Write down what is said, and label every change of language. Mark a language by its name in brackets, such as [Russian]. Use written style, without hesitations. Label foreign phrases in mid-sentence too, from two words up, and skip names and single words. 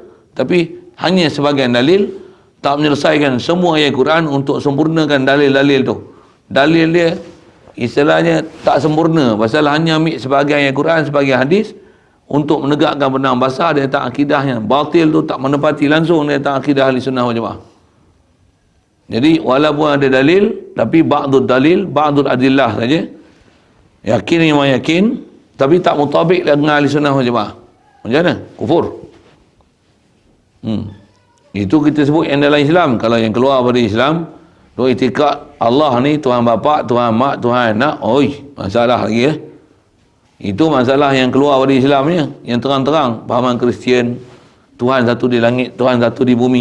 [Malay] Tapi hanya sebahagian dalil, tak menyelesaikan semua ayat Quran untuk sempurnakan dalil-dalil tu. Dalil dia istilahnya tak sempurna pasal hanya ambil sebahagian ayat Quran, sebahagian hadis untuk menegakkan benang basah. Dia tak akidahnya. Batil tu tak menepati langsung dia tak akidah ahli sunnah wal jamaah. Jadi walaupun ada dalil, tapi [Arabic] بعض الدليل, بعض الأدلة [Malay] saja. Yakin memang yakin, tapi tak mutabik dengan ahli sunnah wal jamaah. Macam mana? Kufur. Itu kita sebut yang dalam Islam. Kalau yang keluar dari Islam, duk itikad Allah ni Tuhan bapa, Tuhan mak, Tuhan anak, masalah lagi Itu masalah yang keluar dari Islamnya, yang terang-terang pahaman Kristian, Tuhan satu di langit, Tuhan satu di bumi.